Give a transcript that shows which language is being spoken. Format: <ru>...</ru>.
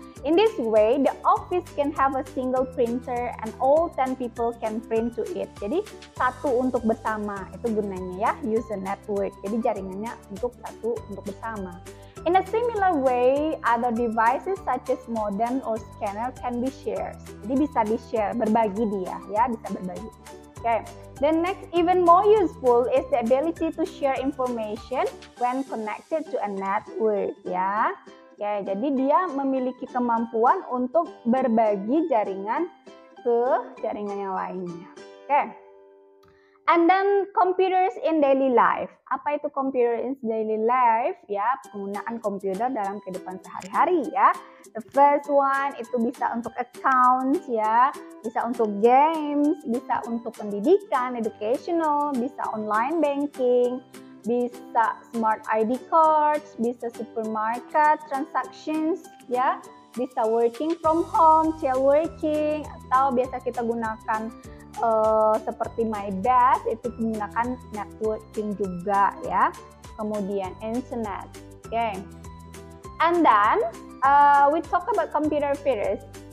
<en>In this way, the office can have a single printer and all 10 people can print to it.</en> <id>Jadi, satu untuk bersama, itu gunanya, ya,</id> <en>use a network.</en> <id>Jadi, jaringannya untuk bersama.</id> <en>In a similar way, other devices such as modem or scanner can be shared.</en> <id>Jadi bisa di-share, berbagi dia, ya, bisa berbagi.</id> <en>The next, even more useful is the ability to share information when connected to a network, ya.</en> <id>Jadi dia memiliki kemampuan untuk berbagi jaringan ke jaringan yang lainnya.</id> <en>And then computers in daily life.</en> <id>Apa itu</id> <en>computer in daily life?</en> <id>Ya, penggunaan komputer dalam kehidupan sehari-hari, ya.</id> <en>The first one</en> <id>itu bisa untuk accounts, ya, bisa untuk games, bisa untuk pendidikan, educational, bisa online banking, bisa smart ID cards, bisa supermarket transactions, ya, bisa working from home, teleworking, atau biasa kita gunakan seperti My Desk, itu menggunakan networking juga, ya. Kemudian internet.</id> <en>And then we talk about computer first.</en>